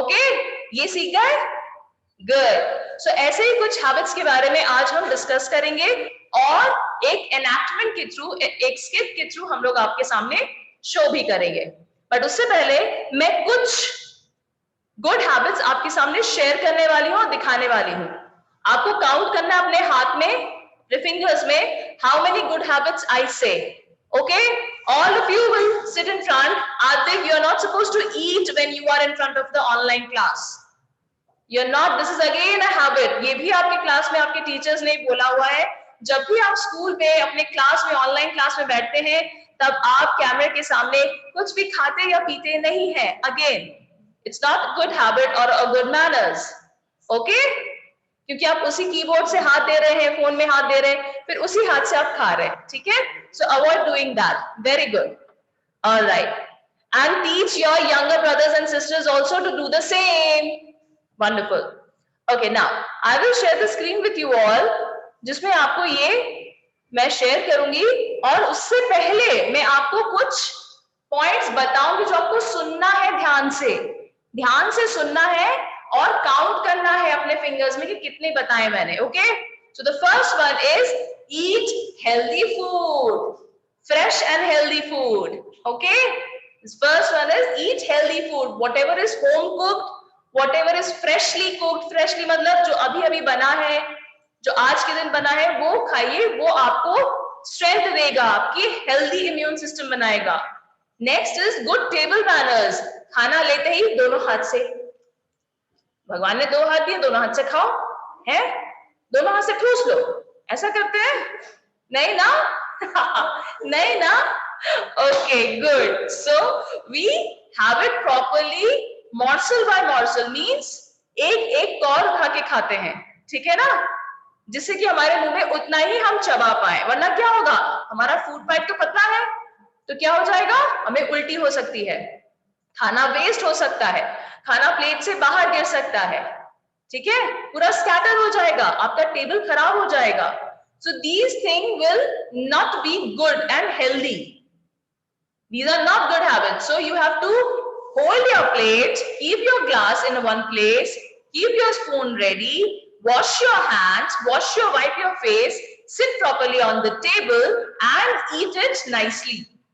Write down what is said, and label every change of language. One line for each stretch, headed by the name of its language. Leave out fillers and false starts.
Hindi: Okay, ये सीख गए? गुड। सो ऐसे ही कुछ हैबिट्स के बारे में आज हम डिस्कस करेंगे और एक एनैक्टमेंट के थ्रू, एक स्किट के थ्रू हम लोग आपके सामने शो भी करेंगे। बट उससे पहले मैं कुछ गुड हैबिट्स आपके सामने शेयर करने वाली हूँ और दिखाने वाली हूँ। आपको काउंट करना अपने हाथ में, अपने फिंगर्स में,
English: How many good habits I say. Okay, all of you will sit in front. Adib, you are not supposed to eat when you are in front of the online class. You're not. This is again a habit.
Hindi: ये भी आपके class में आपके teachers ने बोला हुआ है, जब भी आप स्कूल में अपने क्लास में, ऑनलाइन क्लास में बैठते हैं, तब आप कैमरे के सामने कुछ भी खाते या पीते नहीं हैं.
English: Again, it's not a good habit or a good manners. Okay?
Hindi: क्योंकि आप उसी कीबोर्ड से हाथ दे रहे हैं, फोन में हाथ दे रहे हैं, फिर उसी हाथ से आप खा रहे हैं. ठीक है?
English: So avoid doing that. Very good. All right. And teach your younger brothers and sisters also to do the same. Wonderful. Okay, now I will share the screen with you all,
Hindi: जिसमें आपको ये मैं share करूंगी, और उससे पहले मैं आपको कुछ पॉइंट्स बताऊंगी जो आपको सुनना है, ध्यान से सुनना है और काउंट करना है अपने फिंगर्स में कि कितने बताए मैंने.
English: Okay, so the first one is eat healthy food, fresh and healthy food. Okay, this first one is eat healthy food. Whatever is home cooked, whatever is freshly cooked,
Hindi: freshly मतलब जो अभी अभी बना है, जो आज के दिन बना है, वो खाइए. वो आपको स्ट्रेंथ देगा, आपकी हेल्दी इम्यून सिस्टम बनाएगा.
English: Next is good table manners.
Hindi: खाना लेते ही दोनों हाथ से, भगवान ने 2 हाथ दिए, दोनों हाथ से खाओ. है, दोनों हाथ से ठूस लो. ऐसा करते हैं? नहीं ना? नहीं ना?
English: Okay, good. So we have it properly. Morsel by morsel means
Hindi: एक कौर उठा के खाते हैं. ठीक है ना? जिससे कि हमारे मुंह में उतना ही हम चबा पाए, वरना क्या होगा, हमारा फूड पाइप तो पतला है, तो क्या हो जाएगा, हमें उल्टी हो सकती है, खाना वेस्ट हो सकता है, खाना प्लेट से बाहर गिर सकता है. ठीक है, पूरा स्कैटर हो जाएगा, आपका टेबल खराब हो जाएगा.
English: So these things will not be good and healthy. These are not good habits. So you have to hold your plate, keep your glass in one place, keep your spoon ready, wash your hands, wipe your face, sit properly on the table and eat it nicely.